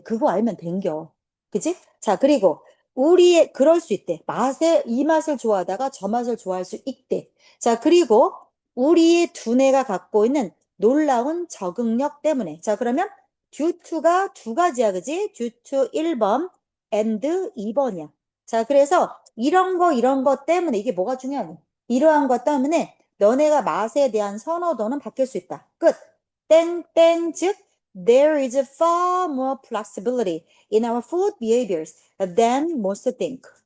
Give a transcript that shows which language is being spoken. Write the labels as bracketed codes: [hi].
[ko] 그거 알면 된겨. 그지? 자, 그리고 우리의 그럴 수 있대. 이 맛을 좋아하다가 저 맛을 좋아할 수 있대. 자, 그리고 우리의 두뇌가 갖고 있는 놀라운 적응력 때문에. 자, 그러면 due to가 두 가지야. 그지? due to 1번 and 2번이야. 자, 그래서 이런 거 때문에 이게 뭐가 중요하니? 이러한 것 때문에 너네가 맛에 대한 선호도는 바뀔 수 있다. 끝. 땡땡 즉 [en] there is far more flexibility in our food behaviors than most think.